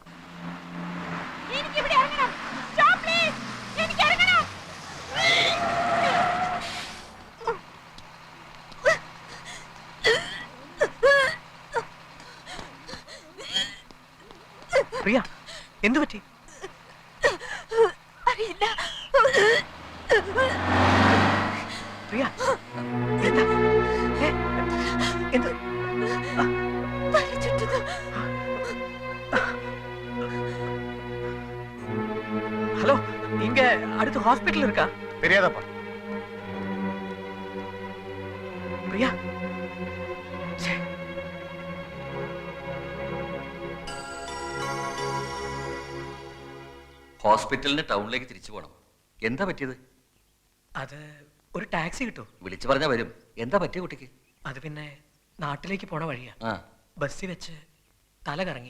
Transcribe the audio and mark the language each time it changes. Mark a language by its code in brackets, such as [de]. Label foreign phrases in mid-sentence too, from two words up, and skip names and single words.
[ml] പ്രിയ, എന്തു പറ്റി? അറിയില്ല. പ്രിയ, എന്താ? എന്ത്? [ta] ஹலோ, இங்க அடுத்து ஹாஸ்பிடல் இருக்கா? தெரியாதப்பா. பிரியா, [ml] ഹോസ്പിറ്റലിന് ടൗണിലേക്ക് തിരിച്ചു പോകണം. എന്താ പറ്റിയത്? അത് ഒരു ടാക്സി കിട്ടും. വിളിച്ചു പറഞ്ഞാ വരും. എന്താ പറ്റിയ കുട്ടിക്ക്? അത് പിന്നെ നാട്ടിലേക്ക് പോണ വഴിയാ. ബസ്സിൽ വെച്ച് തല കറങ്ങി.